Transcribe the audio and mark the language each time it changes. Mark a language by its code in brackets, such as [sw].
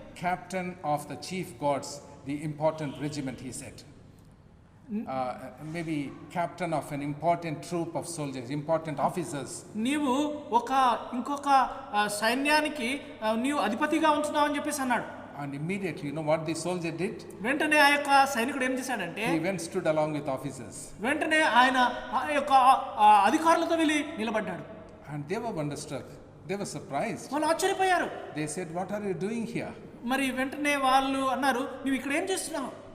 [en] Captain of the chief guards, the important regiment, he said. Maybe captain of an important troop of soldiers, important officers. [te] నీవు ఇంకొక సైన్యానికి నీవు అధిపతిగా ఉంటున్నావు అని చెప్పేసి అన్నాడు. [en] And immediately, you know what the soldier did? [te] వెంటనే ఆ యొక్క సైనికుడు ఏం చేశాడంటే [en] He went, stood along with officers. [te] వెంటనే ఆయన ఆ యొక్క అధికారులతో వెళ్ళి నిలబడ్డాడు. [en] And they were wonderstruck. They were surprised. [te] వాళ్ళు ఆశ్చర్యపోయారు. [en] They said, what are you doing here? [te] మరి వెంటనే వాళ్ళు అన్నారు, నువ్వు ఇక్కడ ఏం చేస్తున్నావు?